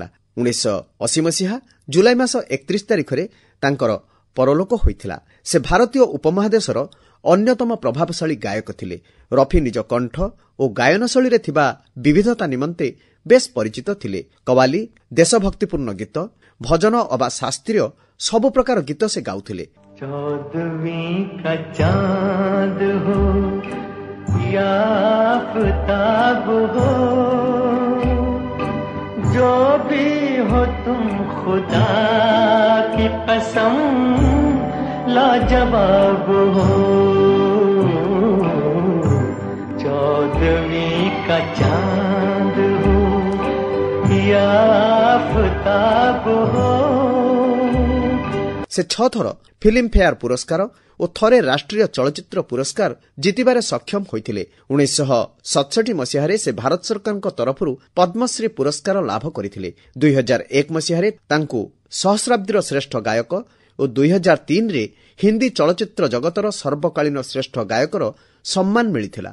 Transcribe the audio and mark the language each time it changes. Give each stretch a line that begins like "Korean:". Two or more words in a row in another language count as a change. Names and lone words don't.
Odia: 1980 ମସିହା ଜୁଲାଇ ମାସ 31 ତାରିଖରେ ତାଙ୍କର ପରଲୋକ ହୋଇଥିଲା। ସେ ଭାରତୀୟ ଉପମହାଦେଶର ଅନ୍ୟତମ ପ୍ରଭାବଶାଳୀ ଗାୟକ ଥିଲେ। ରଫି ନିଜ କଣ୍ଠ ଓ ଗାୟନ ଶୈଳୀରେ ଥିବା ବିବିଧତା ନିମନ୍ତେ ବେଶ୍ ପରିଚିତ ଥିଲେ। କବାଲି, ଦେଶଭକ୍ତିପୂର୍ଣ୍ଣ ଗୀତ, ଭଜନ ଅବା ଶାସ୍ତ୍ରୀୟ ସବୁ ପ୍ରକାର ଗୀତ ସେ ଗାଉଥିଲେ।
Hindi: चौदहवीं का चांद हो या आफताब हो, जो भी हो तुम खुदा की कसम लाजवाब हो। 14वीं का चांद हो या आफताब हो।
Odia: ସେ 6 ଥର ଫିଲ୍ମଫେୟାର ପୁରସ୍କାର ଓ ଥରେ ରାଷ୍ଟ୍ରୀୟ ଚଳଚ୍ଚିତ୍ର ପୁରସ୍କାର ଜିତିବାରେ ସକ୍ଷମ ହୋଇଥିଲେ। 1967 ମସିହାରେ ସେ ଭାରତ ସରକାରଙ୍କ ତରଫରୁ ପଦ୍ମଶ୍ରୀ ପୁରସ୍କାର ଲାଭ କରିଥିଲେ। 2001 ମସିହାରେ ତାଙ୍କୁ ସହସ୍ରାବ୍ଦୀର ଶ୍ରେଷ୍ଠ ଗାୟକ ଓ 2003ରେ ହିନ୍ଦୀ ଚଳଚ୍ଚିତ୍ର ଜଗତର ସର୍ବକାଳୀନ ଶ୍ରେଷ୍ଠ ଗାୟକର ସମ୍ମାନ ମିଳିଥିଲା।